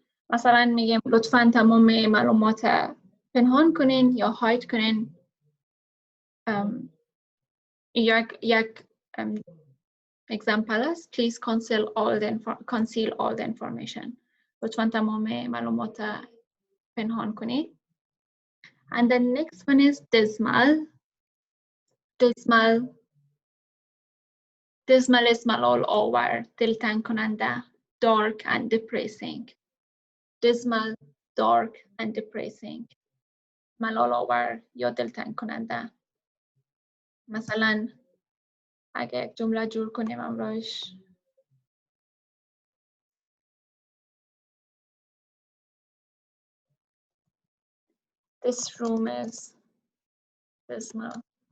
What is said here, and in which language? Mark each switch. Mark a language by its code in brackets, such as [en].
[fa] مثلا میگیم لطفاً تمام معلومات پنهان کنین یا hide کنین. یک example است. [en] Please conceal all the information. [fa] لطفاً تمام معلومات پنهان کنین. [en] And the next one is dismal. Dismal is malol over, [fa] دلتنگ کننده, [en] dark and depressing. Dismal, dark and depressing. [fa] malol over یا دلتنگ کننده. مثلا اگه یک جمله جور کنیم امروز [en] This room is dismal.